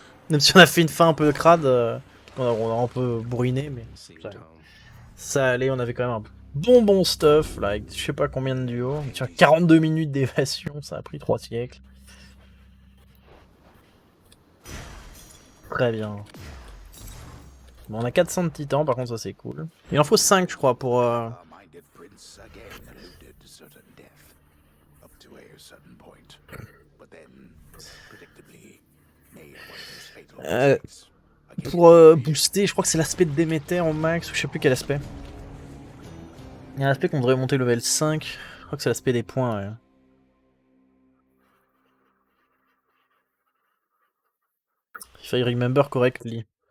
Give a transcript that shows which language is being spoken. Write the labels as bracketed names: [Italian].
[French] Même si on a fait une fin un peu crade, on a un peu bourriné, mais ça allait, on avait quand même un bon stuff, là, avec je sais pas combien de duos. Tiens, 42 minutes d'évasion, ça a pris 3 siècles. Très bien. Bon, on a 400 de titans, par contre ça c'est cool. Il en faut 5 je crois pour... [English] Our minded prince again alluded to certain death, up to a certain point. But then, predictably, made one of his fatal mistakes. [French] Pour booster, je crois que c'est l'aspect de Déméter en max, ou je sais plus quel aspect. Il y a un aspect qu'on devrait monter level 5, je crois que c'est l'aspect des points, ouais. [English] If I remember correctly.